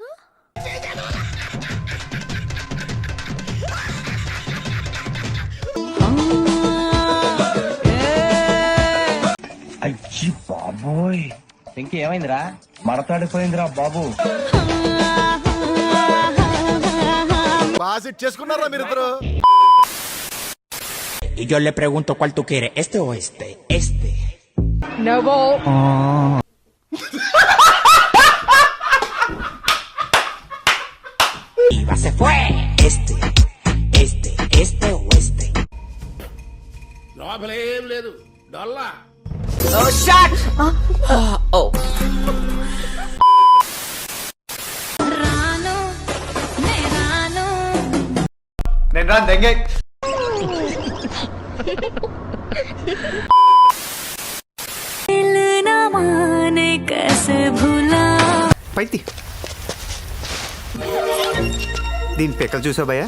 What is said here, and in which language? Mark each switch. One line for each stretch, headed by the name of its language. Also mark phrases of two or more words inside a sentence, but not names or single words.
Telugu: అయ్యి బాబోయ్, ఇంకేమైందిరా? మడతాడిపోయిందిరా బాబు. బాగా సెట్ చేసుకున్నారా మీరిద్దరు?
Spanish: Y yo le pregunto cuál tú quieres, este o este. Este. Y va, se fue. Este o este.
Telugu: లోపలేం లేదు, డొల్లా. నేను రాను దెంగే. పైతి దీని పెక్కలు చూసావు భయ్యా?